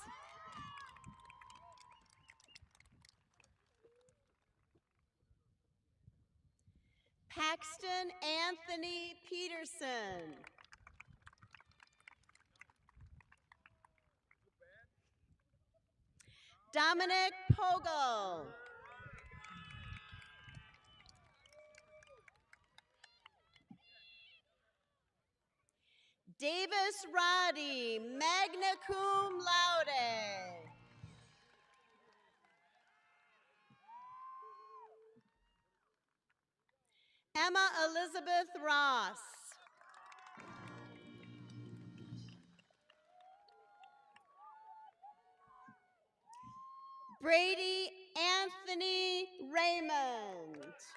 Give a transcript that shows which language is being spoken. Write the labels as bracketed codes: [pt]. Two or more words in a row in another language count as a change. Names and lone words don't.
[en] Paxton Anthony Peterson. Dominic Pogel. Davis Roddy, [la] magna cum laude. [en] Emma Elizabeth Ross. Brady Anthony Raymond.